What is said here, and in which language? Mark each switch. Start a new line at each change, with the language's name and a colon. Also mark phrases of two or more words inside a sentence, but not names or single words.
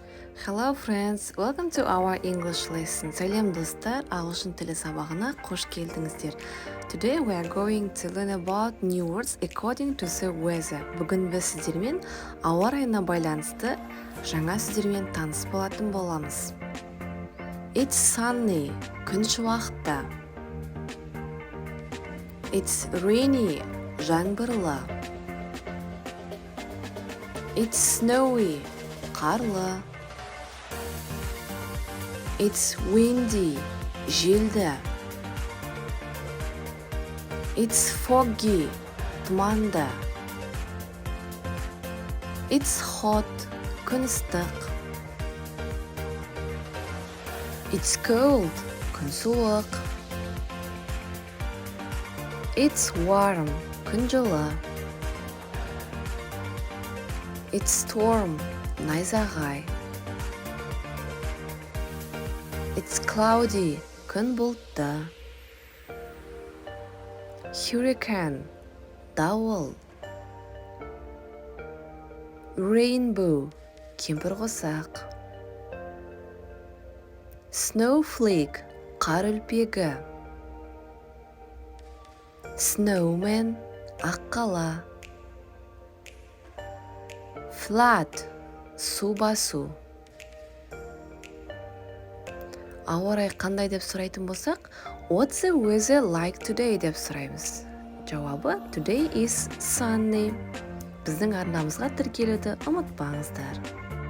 English: Hello friends, welcome to our English lesson.
Kazakh: Сәлем достар, ағылшын тілі сабағына қош келдіңіздер.
English: Today we are going to learn about new words according to the weather.
Kazakh: Бүгін біз сіздермен ауа райына байланысты жаңа сөздермен таныс болатын боламыз.
English: It's sunny,
Kazakh: күн шуақты.
English: It's rainy, жаңбырлы. It's snowy, қарлы. It's windy, желді. It's foggy, тұманды. It's hot,
Kazakh: күн ыстық.
English: It's cold,
Kazakh: күн суық.
English: It's warm,
Kazakh: күн жылы.
English: It's storm, найзағай. It's cloudy,
Kazakh: күн бұлтты.
English: Hurricane, дауыл. Rainbow, кемпірқосақ. Snowflake, қар үлпегі. Snowman, аққала.
Kazakh: Flood, су басу. Ауа райы қандай деп сұрайтын болсақ,
English: what's the weather like today
Kazakh: деп сұраймыз.
English: Жауабы today is sunny.
Kazakh: Біздің арнамызға тіркелуді ұмытпаңыздар.